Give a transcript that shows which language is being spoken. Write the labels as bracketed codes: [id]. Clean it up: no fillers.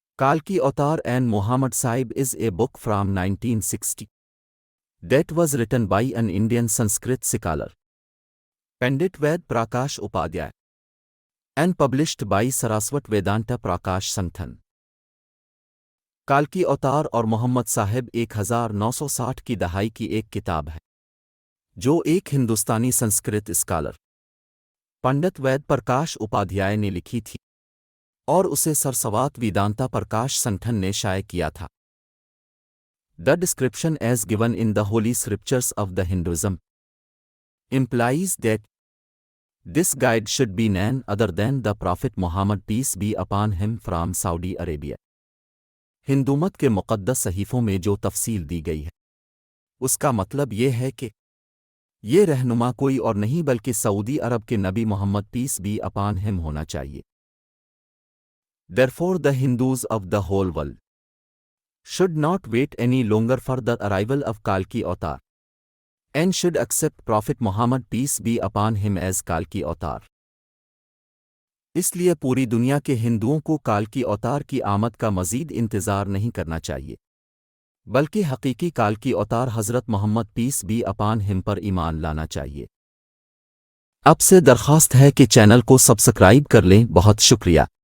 [en] Kalki Avatar and Muhammad Sahib is a book from 1960 that was written by an Indian Sanskrit scholar, Pandit Ved Prakash Upadhyay, and published by Saraswat Vedanta Prakash Sangthan. [ur] کالکی اوتار اور محمد صاحب 1960 کی دہائی کی ایک کتاب ہے جو ایک ہندوستانی سنسکرت اسکالر پنڈت وید پرکاش اپادھیائے نے لکھی تھی اور اسے سرسوات ویدانتا پرکاش سنگٹھن نے شائع کیا تھا. [en] The description as given in the Holy Scriptures of the Hinduism implies that this guide should be none other than the Prophet Muhammad peace be upon him from Saudi Arabia. [ur] ہندومت کے مقدس صحیفوں میں جو تفصیل دی گئی ہے اس کا مطلب یہ ہے کہ یہ رہنما کوئی اور نہیں بلکہ سعودی عرب کے نبی محمد [en] peace be upon him [ur] ہونا چاہیے. [en] Therefore the Hindus of the whole world should not wait any longer for the arrival of Kalki Avatar and should accept Prophet Muhammad peace be upon him as Kalki Avatar. [ur] اس لیے پوری دنیا کے ہندوؤں کو کالکی اوتار کی آمد کا مزید انتظار نہیں کرنا چاہیے بلکہ حقیقی کالکی اوتار حضرت محمد [en] piece be upon ہم [ur] پر ایمان لانا چاہیے. اب سے درخواست ہے کہ چینل کو سبسکرائب کر لیں. بہت شکریہ.